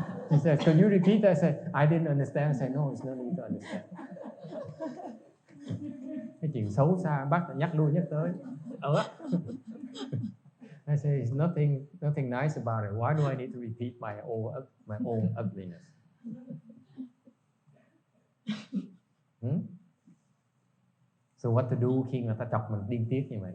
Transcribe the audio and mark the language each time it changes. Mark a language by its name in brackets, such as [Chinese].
[English] He said, "Can you repeat that?" I said, "I didn't understand." I said, "No, it's no need to understand." [Vietnamese] Cái chuyện xấu xa bác nhắc lui nhắc tới. [English] I say, "It's nothing nice about it. Why do I need to repeat my own ugliness?" So what to do [Vietnamese] khi người ta chọc mình điên tiết như vậy?